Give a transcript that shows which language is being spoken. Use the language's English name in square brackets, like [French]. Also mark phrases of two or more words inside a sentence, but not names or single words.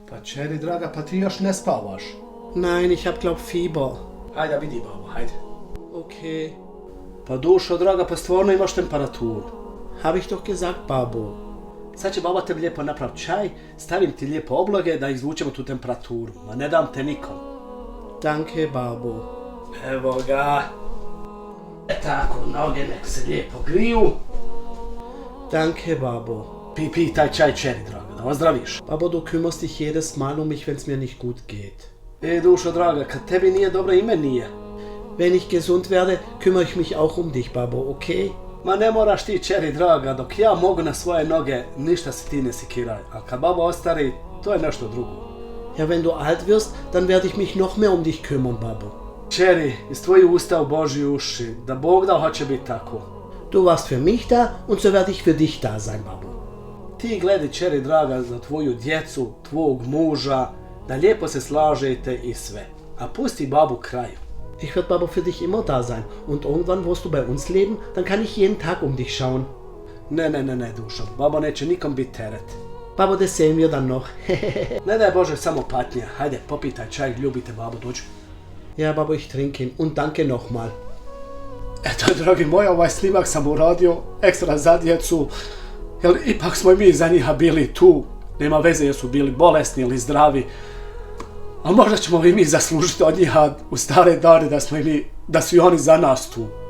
[Bosnian] Pa čeri draga, pa ti još ne spavaš. [German] Nein, ich hab glaub Fieber. [Bosnian] Hajde, vidi babo, hajde. Okay. Pa dušo draga, pa stvarno imaš temperaturu. [German] Hab ich doch gesagt, Babo. [Bosnian] Sad će baba tebi lijepo napraviti čaj, stavim ti lijepo obloge da izvučemo tu temperaturu. Ma ne dam te nikom. [German] Danke, Babo. [Bosnian] Evo ga. Tako, noge nek se lijepo griju. [German] Danke, Babo. [Bosnian] Pi taj čaj čeri draga, da ozdraviš. [German] Babo, du kümmerst dich jedes Mal um mich, wenn's mir nicht gut geht. [Bosnian] Dušo draga, kad tebi nije dobro i meni nije. [German] Wenn ich gesund werde, kümmere ich mich auch um dich, Babo, okay? [Bosnian] Ma ne moraš ti čeri draga, dok ja mogu na svoje noge, ništa se ti ne sikiraj. A kad babo ostari, to je nešto drugo. [German] Ja, wenn du alt wirst, dann werde ich mich noch mehr um dich kümmern, Babo. [Bosnian] Čeri, iz tvojih usta u Božji uši, da Bog da hoće biti tako. [German] Du warst für mich da und so werde ich für dich da sein, Babo. [Bosnian] Ti gledaj čeri draga za tvoju djecu, tvog muža, da lijepo se slažete i sve. A pusti babu kraju. [German] Ich werde, Babo, für dich immer da sein. Und irgendwann wirst du bei uns leben, dann kann ich jeden Tag um dich schauen. [Bosnian] Ne, dušo, babo neće nikom biti teret. [German] Babo, das sehen wir dann noch. [Bosnian] Ne daj Bože samo patnja, hajde popitaj čaj, ljubite babo, dođu. [German] Ja, Babo, ich trinke ihn und danke nochmal. [Bosnian] Eto, dragi moji, ovaj snimak sam uradio ekstra za djecu, jer ipak smo i mi za njih bili tu. Nema veze jer su bili bolesni ili zdravi. A možda ćemo i mi zaslužiti od njih u stare dane da su i oni za nas tu.